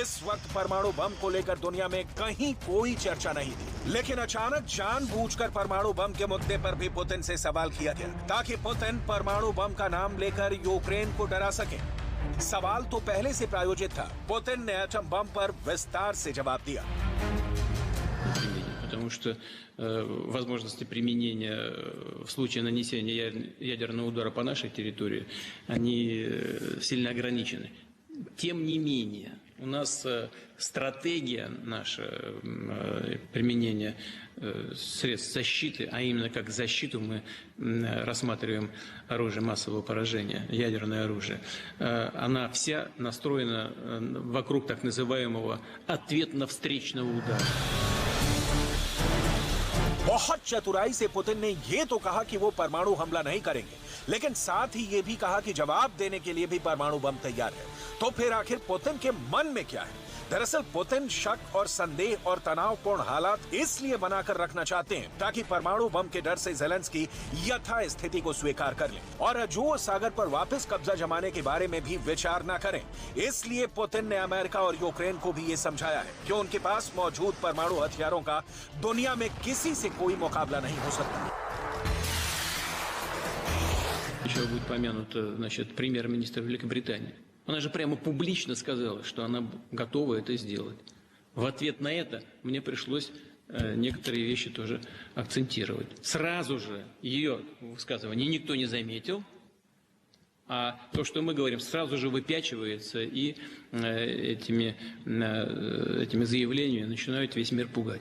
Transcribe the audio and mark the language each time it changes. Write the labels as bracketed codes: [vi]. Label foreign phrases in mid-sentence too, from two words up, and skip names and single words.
[hi] इस वक्त परमाणु बम को लेकर दुनिया में कहीं कोई चर्चा नहीं थी, लेकिन अचानक जानबूझकर परमाणु बम के मुद्दे पर भी पुतिन से सवाल किया गया ताकि पुतिन परमाणु बम का नाम लेकर यूक्रेन को डरा सके। सवाल तो पहले से प्रायोजित था, पुतिन ने एटम बम पर विस्तार से जवाब दिया। [ru] Потому что возможности применения в случае нанесения ядерного удара по нашей территории, они сильно ограничены. Тем не менее, у нас стратегия наша применения средств защиты, а именно как защиту мы рассматриваем оружие массового поражения, ядерное оружие, она вся настроена вокруг так называемого ответно-встречного удара. [hi] बहुत चतुराई से पुतिन ने ये तो कहा कि वो परमाणु हमला नहीं करेंगे, लेकिन साथ ही ये भी कहा कि जवाब देने के लिए भी परमाणु बम तैयार है। तो फिर आखिर पुतिन के मन में क्या है? दरअसल पुतिन शक और संदेह और तनावपूर्ण हालात इसलिए बनाकर रखना चाहते हैं ताकि परमाणु बम के डर से ज़ेलेंस्की यथा स्थिति को स्वीकार कर ले और अजोव सागर पर वापस कब्जा जमाने के बारे में भी विचार न करें। इसलिए पुतिन ने अमेरिका और यूक्रेन को भी ये समझाया है कि उनके पास मौजूद परमाणु हथियारों का दुनिया में किसी से कोई मुकाबला नहीं हो सकता। [ru] Еще будет помянута, значит, премьер-министр Великобритании. Она же прямо публично сказала, что она готова это сделать. В ответ на это мне пришлось некоторые вещи тоже акцентировать. Сразу же ее высказывание никто не заметил, а то, что мы говорим, сразу же выпячивается и этими заявлениями начинают весь мир пугать.